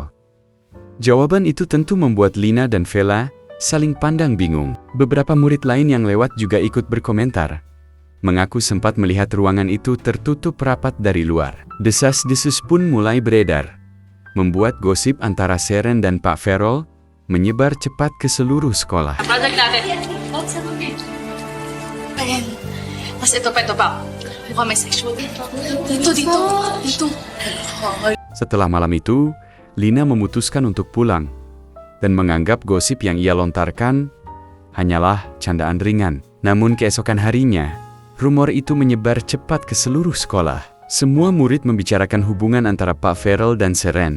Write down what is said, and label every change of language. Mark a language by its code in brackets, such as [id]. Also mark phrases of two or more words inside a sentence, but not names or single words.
[id] Jawaban itu tentu membuat Lina dan Vela saling pandang bingung. Beberapa murid lain yang lewat juga ikut berkomentar, mengaku sempat melihat ruangan itu tertutup rapat dari luar. Desas-desus pun mulai beredar, membuat gosip antara Seren dan Pak Feral menyebar cepat ke seluruh sekolah. [tl] Project natin. Ayan. Mas ito pa. Mukhang may sexual. Dito. [id] Setelah malam itu, Lina memutuskan untuk pulang dan menganggap gosip yang ia lontarkan hanyalah candaan ringan. Namun keesokan harinya, rumor itu menyebar cepat ke seluruh sekolah. Semua murid membicarakan hubungan antara Pak Feral dan Seren.